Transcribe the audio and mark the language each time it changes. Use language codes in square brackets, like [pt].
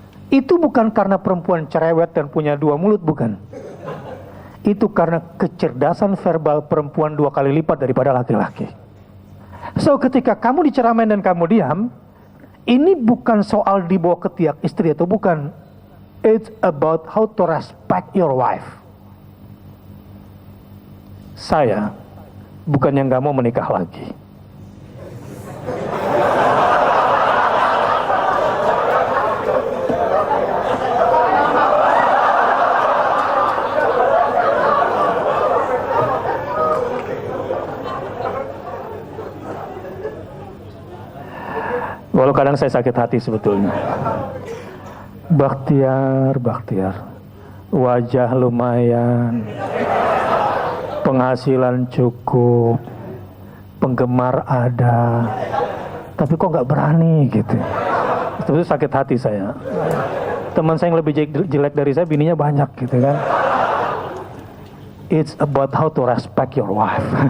[id] Itu bukan karena perempuan cerewet dan punya dua mulut, bukan. Itu karena kecerdasan verbal perempuan 2 kali lipat daripada laki-laki. So ketika kamu diceramain dan kamu diam, ini bukan soal dibawa ketiak istri atau bukan. [en] It's about how to respect your wife. [id] Saya bukan yang gak mau menikah lagi. Walau kadang saya sakit hati sebetulnya. Bakhtiar, wajah lumayan, penghasilan cukup, penggemar ada, tapi kok nggak berani gitu. Itu sakit hati saya. Teman saya yang lebih jelek dari saya, bininya banyak gitu kan. [en] It's about how to respect your wife.